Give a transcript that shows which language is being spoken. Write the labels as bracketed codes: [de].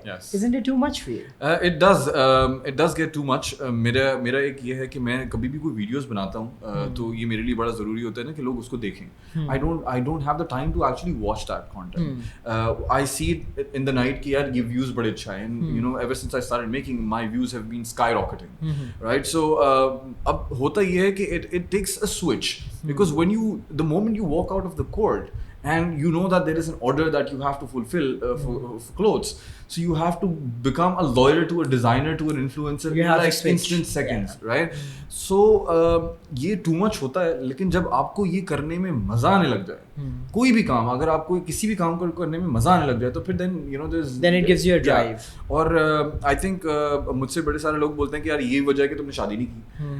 [en] Yes. Isn't it too much for you? It does get too much. [ur] میرا ایک یہ ہے کہ میں کبھی بھی کوئی ویڈیوز بناتا ہوں تو یہ میرے لیے بڑا ضروری ہوتا ہے نا کہ لوگ اس کو دیکھیں. [en] I don't have the time to actually watch that content. I see it in the night [ur] کہ یار یہ views بڑے اچھا ہیں, [en] and ever since I started making, my views have been skyrocketing, right? So [ur] اب ہوتا یہ ہے کہ [en] it takes a switch, because the moment you walk out of the court and you know that there is an order that you have to fulfill for clothes, so you have to become a lawyer to a designer to an influencer in like instant seconds, right? [ur] So یہ too much ہوتا ہے. لیکن جب آپ کو یہ کرنے میں مزہ آنے لگ جائے, کوئی بھی کام, اگر آپ کو کسی بھی کام کو کرنے میں مزا آنے لگ جائے تو پھر then [en] it gives you a drive. [ur] اور [en] I think [ur] مجھ سے بڑے سارے لوگ بولتے ہیں کہ یار یہ وجہ ہے کہ تم نے شادی نہیں کی.